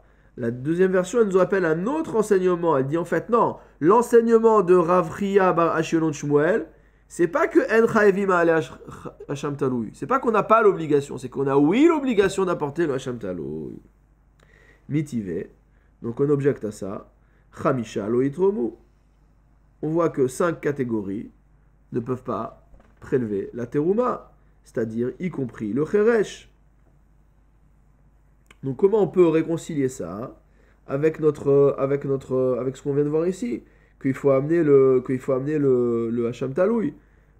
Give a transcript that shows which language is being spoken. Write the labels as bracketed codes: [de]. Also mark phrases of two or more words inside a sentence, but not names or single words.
[fr] La deuxième version, elle nous rappelle un autre enseignement. Elle dit en fait, non, l'enseignement de Rav Chia Bar Ashkelon Shmuel, c'est pas que [he] אין חייבים על אשם תלוי. [fr] C'est pas qu'on n'a pas l'obligation, c'est qu'on a oui l'obligation d'apporter le [he] אשם תלוי. [fr] Mitivé. Donc on objecte à ça. [he] חמישה לא יתרמו. [fr] On voit que 5 catégories ne peuvent pas prélever la terouma, c'est-à-dire y compris le cheresh. Donc comment on peut réconcilier ça avec ce qu'on vient de voir ici, qu'il faut amener le [he] אשם תלוי.